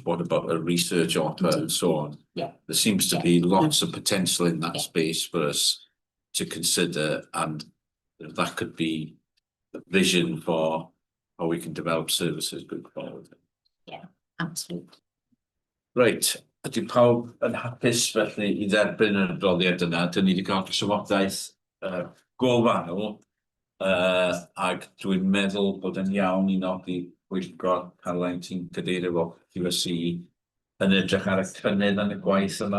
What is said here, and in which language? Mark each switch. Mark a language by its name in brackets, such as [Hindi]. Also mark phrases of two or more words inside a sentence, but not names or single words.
[English] What about a research offer and so on? Yeah. There seems to be lots of potential in that space for us to consider, and that could be a vision for how we can develop services going forward. Yeah, absolutely. Right, [Welsh] ydy pawb yn hapus felly I dderbyn yr adroddiad yna? Dyn ni wedi cael trafodaeth golfanol, ag dwi'n meddwl bod yn iawn I nodi pwyllgor Caroline ti'n cadeirio fo QSC yn edrych ar y cynnydd yn y gwaith yma.